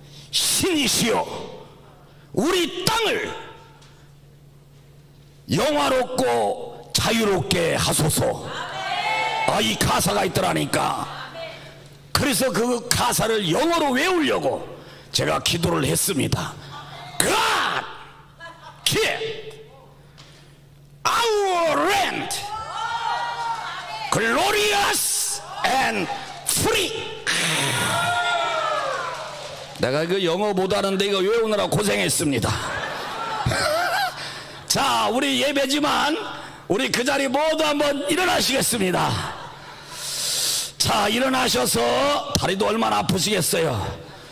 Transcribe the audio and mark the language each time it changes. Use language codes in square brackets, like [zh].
[ko] 신이시여 우리 땅을 영화롭고 자유롭게 하소서. 이 가사가 있더라니까. 그래서 그 가사를 영어로 외우려고 제가 기도를 했습니다. [en] God keep our land glorious and free. [ko] 내가 이거 영어 못하는데 이거 외우느라 고생했습니다. 자, 우리 예배지만 우리 그 자리 모두 한번 일어나시겠습니다. 자, 일어나셔서 다리도 얼마나 아프시겠어요.